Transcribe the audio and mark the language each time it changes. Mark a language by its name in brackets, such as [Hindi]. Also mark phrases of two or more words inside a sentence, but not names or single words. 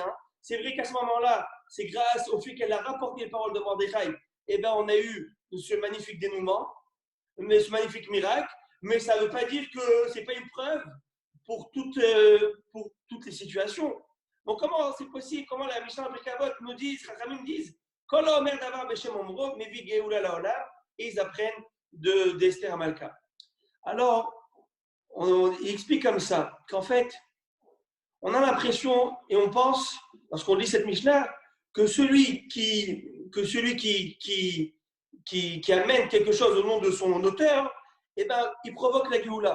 [French] C'est vrai qu'à ce moment-là, c'est grâce au fait qu'elle a rapporté les paroles de Mordechai, eh bien, on a eu ce magnifique dénouement, ce magnifique miracle, mais ça ne veut pas dire que ce n'est pas une preuve pour toutes les situations. Donc, comment c'est possible? Comment la Mishnah Pirkei nous dit, Chachamim disent, [Hebrew] כל האומר דבר בשם אומרו מביא גאולה לעולם, [French] et ils apprennent d'Esther Amalka. Alors, il explique comme ça, qu'en fait, on a l'impression et on pense, lorsqu'on lit cette Mishnah, que celui qui qui amène quelque chose au nom de son auteur, eh ben, il provoque la Géoula.